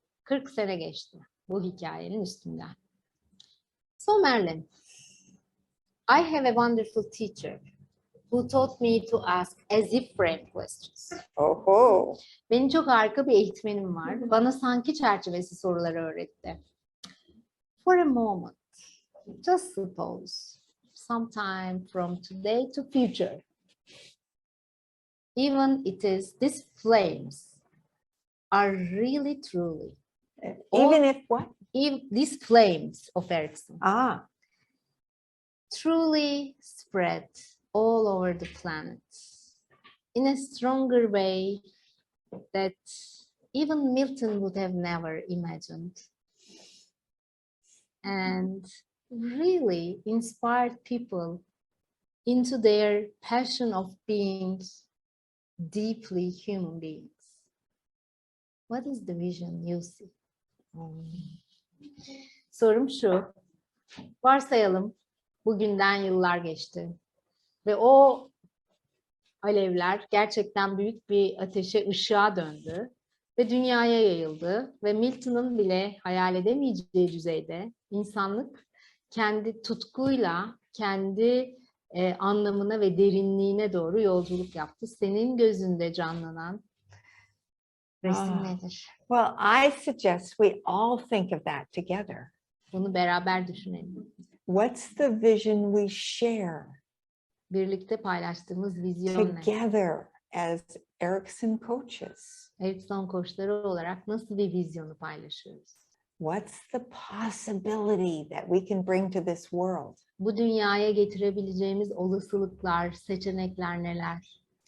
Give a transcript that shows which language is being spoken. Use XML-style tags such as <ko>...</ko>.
<tr>40 sene geçti bu hikayenin üstünden.</tr> <en>So Marilyn, I have a wonderful teacher who taught me to ask as if frame questions. Oh,</en> <tr>Benim çok harika bir eğitmenim var. Bana sanki çerçevesi soruları öğretti.</tr> <en>For a moment, just suppose, sometime from today to future, even it is these flames are really truly, even if what? these flames of Erickson Ah, truly spread all over the planet in a stronger way that even Milton would have never imagined, and really inspired people into their passion of being deeply human beings. What is the vision you see?</en> <tr>Sorum şu, varsayalım bugünden yıllar geçti ve o alevler gerçekten büyük bir ateşe, ışığa döndü ve dünyaya yayıldı ve Milton'ın bile hayal edemeyeceği düzeyde insanlık kendi tutkuyla, kendi anlamına ve derinliğine doğru yolculuk yaptı. Senin gözünde canlanan resim nedir?</tr> <en>well, I suggest we all think of that together.</en> <tr>Bunu beraber düşünelim.</tr> <en>What's the vision we share</en> <tr>Birlikte paylaştığımız vizyon ne?</tr> <en>together as Erickson coaches?</en> <tr>Erickson koçları olarak nasıl bir vizyonu paylaşıyoruz?</tr> <en>What's the possibility that we can bring to this world?</en> <tr>Bu dünyaya getirebileceğimiz olasılıklar, seçenekler neler?</tr>